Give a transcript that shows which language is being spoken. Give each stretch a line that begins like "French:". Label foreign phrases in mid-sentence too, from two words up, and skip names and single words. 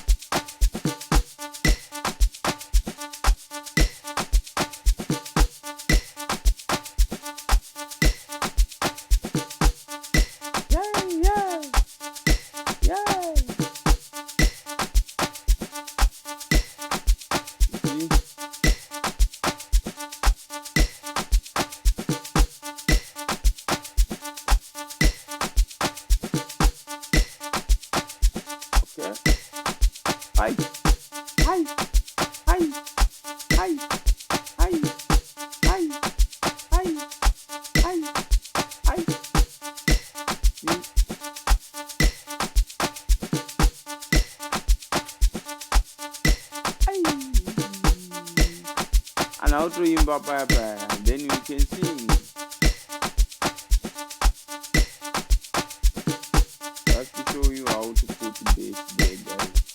English: Yeah. You see? Okay. Hi. Hi. Hi. Hi. Hi. Hi. Hi. Hi. Hi. You- Hi. And how to imba papa, then you can sing. Just to show you how to put bass there, guys.